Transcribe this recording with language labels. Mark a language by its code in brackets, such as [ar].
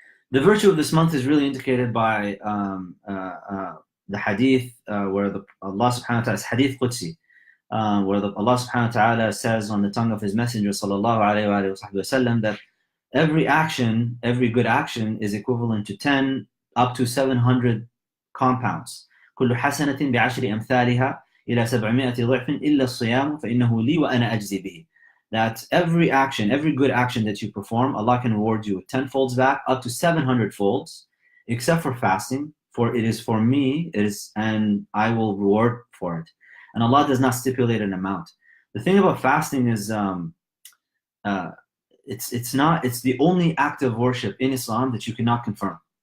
[en] The virtue of this month is really indicated by the hadith where Allah subhanahu wa ta'ala, is hadith Qudsi, where Allah subhanahu wa ta'ala says on the tongue of his messenger sallallahu alayhi wa sallam that every action, every good action is equivalent to 10 up to 700 compounds. [ar] كل حسنة بعشر أمثالها إلى 700 ضعف إلا الصيام فإنه لي وأنا أجزي به. [en] That every action, every good action that you perform, Allah can reward you with 10 folds back, up to 700 folds, except for fasting, for it is for me, and I will reward for it. And Allah does not stipulate an amount. The thing about fasting is, it's the only act of worship in Islam that you cannot confirm.